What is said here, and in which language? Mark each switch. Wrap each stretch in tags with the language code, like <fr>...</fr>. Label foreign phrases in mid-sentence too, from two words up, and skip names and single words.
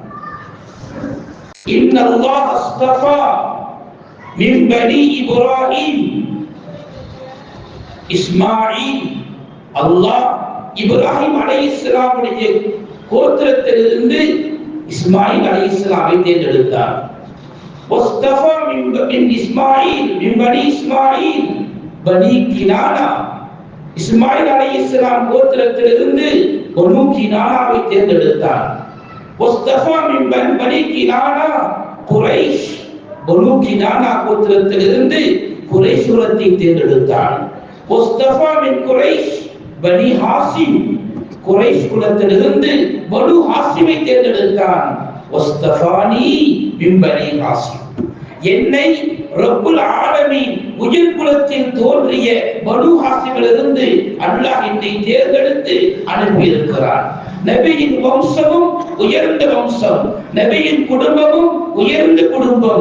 <ar>إن الله اصطفى من بني إبراهيم إسماعيل.</ar> <ta>அல்லாஹ் இப்ராஹிம் அலைஹிஸ்ஸலாமுடைய கோத்திரத்திலிருந்து இஸ்மாயில் அலைஹிஸ்ஸலாமை தேர்ந்தெடுத்தார்.</ta> <ar>واصطفى من إسماعيل من بني إسماعيل بني كنانة.</ar> <ta>இஸ்மாயில் அலைஹிஸ்ஸலாம் கோத்திரத்திலிருந்து பனு கினானாவை தேர்ந்தெடுத்தார்.</ta> <ar>واصطفى من بني كنانة قريش.</ar> <ta>பனு கினானா கோத்திரத்திலிருந்து குறைஷ் குலத்தை தேர்ந்தெடுத்தார்.</ta> <ar>واصطفى من قريش بني ஹாசிம்.</ar> <ta>குறைஷ் குலத்திலிருந்து பனு ஹாசிமை தேர்ந்தெடுத்தான்.</ta> <ar>واصطفاني من بني ஹாசிம்.</ar> <ta>என்னை</ta> <ar>رب العالمين</ar> <ta>உயிர் குலத்தில் தோன்றிய பனு ஹாசிமிலிருந்து அல்லாஹ் என்னை தேர்ந்தெடுத்து அனுப்பி இருக்கிறார். நபியின் வம்சமும் உயர்ந்த வம்சம், நபியின் குடும்பமும் உயர்ந்த குடும்பம்.</ta>